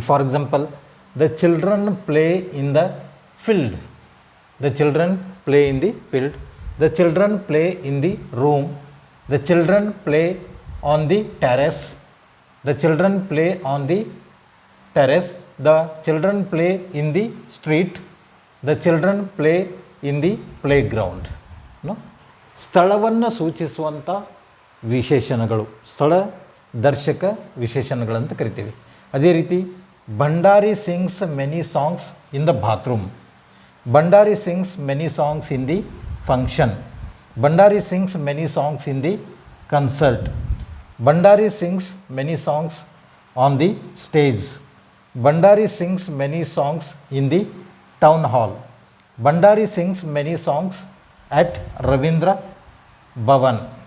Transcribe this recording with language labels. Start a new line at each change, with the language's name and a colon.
English: ಈಗ for example, the children play in the field. The children play in the field. The children play in the room. The children play on the terrace. The children play on the terrace. The children play in the street. The children play in the playground.
Kannada: ಸ್ಥಳವನ್ನು ಸೂಚಿಸುವಂಥ ವಿಶೇಷಣಗಳು ಸ್ಥಳದರ್ಶಕ ವಿಶೇಷಣಗಳಂತ ಕರಿತೀವಿ. ಅದೇ ರೀತಿ
English: Bhandari sings many songs in the bathroom. Bhandari sings many songs in the function. Bandari sings many songs in the concert. Bandari sings many songs on the stage. Bandari sings many songs in the town hall. Bandari sings many songs at Ravindra Bhavan.